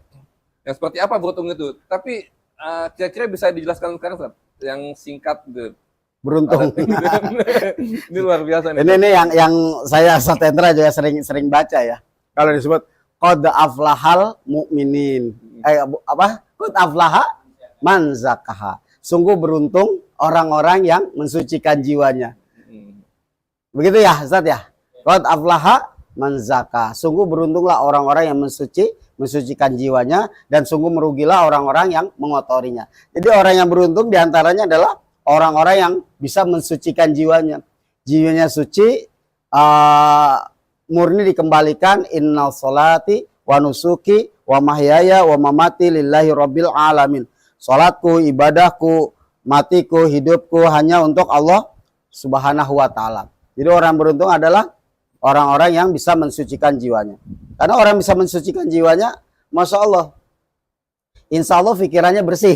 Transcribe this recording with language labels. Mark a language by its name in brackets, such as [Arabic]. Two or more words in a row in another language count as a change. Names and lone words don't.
[Indonesian] Yang seperti apa beruntung itu. Tapi kira-kira bisa dijelaskan sekarang, Sat, yang singkat gitu. beruntung. Ini luar biasa nih. Ini yang saya Satendra juga sering baca ya. Kalau disebut [Arabic] قد أفلح المؤمنون. [Indonesian] Apa? [Arabic] قد أفلح من زكاها. [Indonesian] Sungguh beruntung orang-orang yang mensucikan jiwanya. Begitu ya, Ustaz ya? [Arabic] قد أفلح من زكاها. [Indonesian] Sungguh beruntunglah orang-orang yang mensucikan jiwanya, dan sungguh merugilah orang-orang yang mengotorinya. Jadi orang yang beruntung diantaranya adalah orang-orang yang bisa mensucikan jiwanya. Jiwanya suci, murni dikembalikan. [Arabic] إن صلاتي ونسكي ومحياي ومماتي لله رب العالمين. [Indonesian] Salatku, ibadahku, matiku, hidupku hanya untuk [Arabic] الله سبحانه وتعالى. [Indonesian] Jadi orang beruntung adalah orang-orang yang bisa mensucikan jiwanya. Karena orang bisa mensucikan jiwanya, [Arabic] ما شاء الله إن شاء الله [Indonesian] pikirannya bersih.